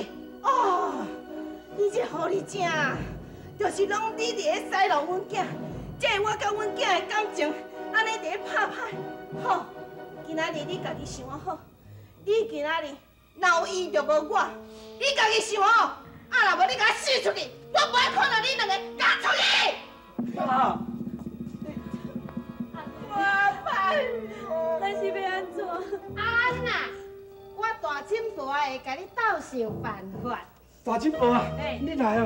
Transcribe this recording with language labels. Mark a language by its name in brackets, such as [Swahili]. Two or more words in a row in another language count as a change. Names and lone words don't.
[Min Nan Chinese] 哦，你这狐狸精，就是拢你伫咧洗脑阮囝，这我甲阮囝的感情，安尼伫咧拍歹。好，今仔日你家己想好，你今仔日若有伊就无我，你家己想好。啊，若无你甲我死出去，我不爱看到你两个赶出去。妈。我歹命，咱是要安怎？安娜，我大婶婆会甲你斗想办法。大婶婆啊，你来啊！